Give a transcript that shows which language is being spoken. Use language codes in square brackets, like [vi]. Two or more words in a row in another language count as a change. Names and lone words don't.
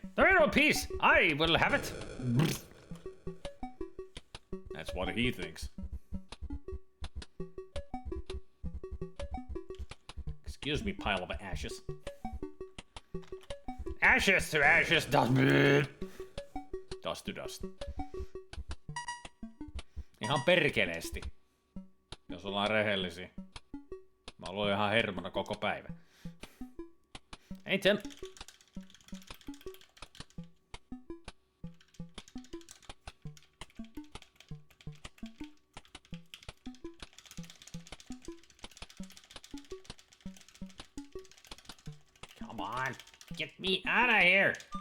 [en] The middle piece! I will have it! That's what he thinks. Excuse me, pile of ashes. Ashes to ashes, dust. Dust to dust. [fi] Ihan perkeleesti. Jos ollaan rehellisiä. Mä oon ihan hermona koko päivä. [en] Hey Tim. Come on, get me out of here.